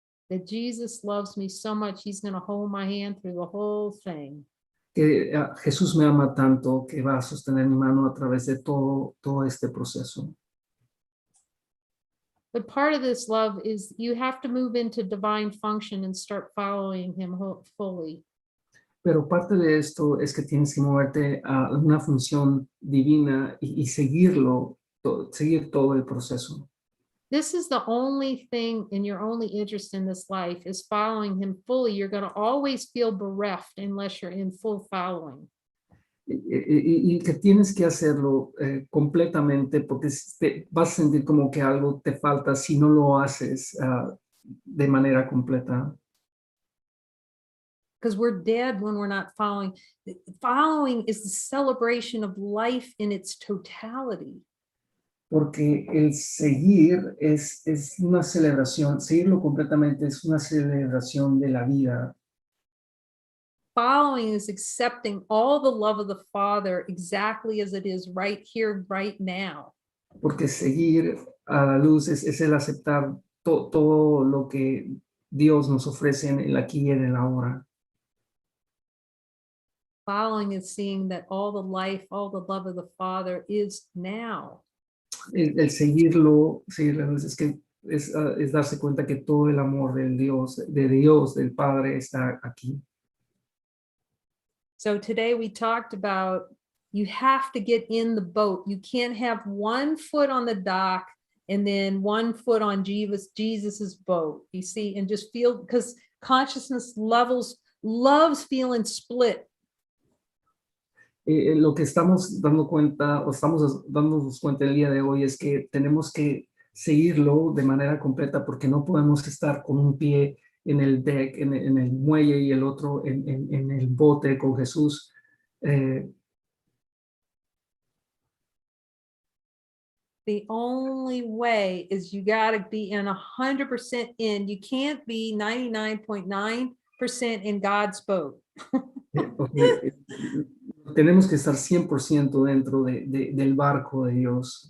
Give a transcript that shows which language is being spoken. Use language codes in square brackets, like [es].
[en] That Jesus loves me so much, he's going to hold my hand through the whole thing. [es] Que Jesús me ama tanto que va a sostener mi mano a través de todo este proceso. [en] But part of this love is you have to move into divine function and start following him fully. [es] Pero parte de esto es que tienes que moverte a una función divina y seguir todo el proceso. [en] This is the only thing and your only interest in this life is following him fully. You're going to always feel bereft unless you're in full following. [es] y que tienes que hacerlo completamente porque vas a sentir como que algo te falta si no lo haces de manera completa. [en] Because we're dead when we're not following. Following is the celebration of life in its totality. [es] Porque el seguir es una celebración, seguirlo completamente es una celebración de la vida. [en] Following is accepting all the love of the Father exactly as it is right here, right now. [es] Porque seguir a la luz es el aceptar todo lo que Dios nos ofrece en el aquí y en el ahora. [en] Following is seeing that all the life, all the love of the Father is now. [es] El seguirlo, seguir la luz, es que es darse cuenta que todo el amor del Dios, del Padre, está aquí. [en] So today we talked about you have to get in the boat. You can't have one foot on the dock and then one foot on Jesus's boat. You see, and just feel, because consciousness loves feeling split. [es] Lo que estamos dando cuenta o estamos dándonos cuenta el día de hoy es que tenemos que seguirlo de manera completa porque no podemos estar con un pie en el deck, en el muelle y el otro en el bote con Jesús. [en] The only way is you got to be in 100% in. You can't be 99.9% in God's boat. [es] Okay. Tenemos que estar 100% dentro del barco de Dios.